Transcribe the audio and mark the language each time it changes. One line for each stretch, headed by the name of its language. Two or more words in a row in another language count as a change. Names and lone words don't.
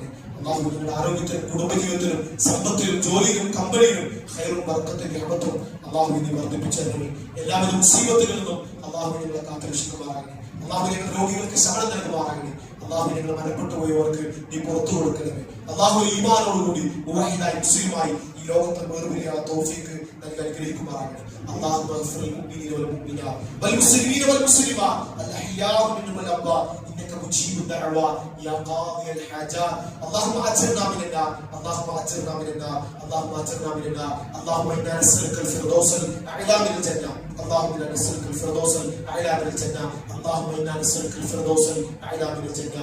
Malayalam: അള്ളാഹു നിങ്ങളുടെ ആരോഗ്യത്തിലും കുടുംബജീവിതത്തിലും സമ്പത്തിലും ജോലിയിലും കമ്പനിയിലും ഖൈറും ബർക്കത്തും റഹ്മത്തും അള്ളാഹു നീ വർദ്ധിപ്പിച്ചതിനും എല്ലാവിധ മുസീബത്തുകളിൽ നിന്നും അള്ളാഹു നിങ്ങളെ കാത്തുരക്ഷിക്കുമാറാകട്ടെ. അള്ളാഹു ഞങ്ങളുടെ രോഗികൾക്ക് ശമനം നൽകുമാറാകട്ടെ. അള്ളാഹു ഞങ്ങൾ മരപ്പെട്ടു പോയവർക്ക് നീ പുറത്തു കൊടുക്കണമേ. അള്ളാഹു ഈമാനോടുകൂടി മുവഹിദായി മുസ്ലിമായി ഈ ലോകത്തെ വേർപിരിയാനുള്ള തൗഫീഖ് നൽകി അനുഗ്രഹിക്കുമാറാകട്ടെ.
Arabic: اللهم اغفر للمؤمنين والمؤمنات والمسلمين والمسلمات الاحياء منهم والاموات انك مجيب الدعوات يا قاضي الحاجات. اللهم اجرنا من النار، اللهم اجرنا من النار، اللهم اجرنا من النار. اللهم انا نسالك الفردوس الاعلى من الجنه، اللهم انا نسالك الفردوس الاعلى من الجنه، اللهم انا نسالك الفردوس الاعلى من الجنه.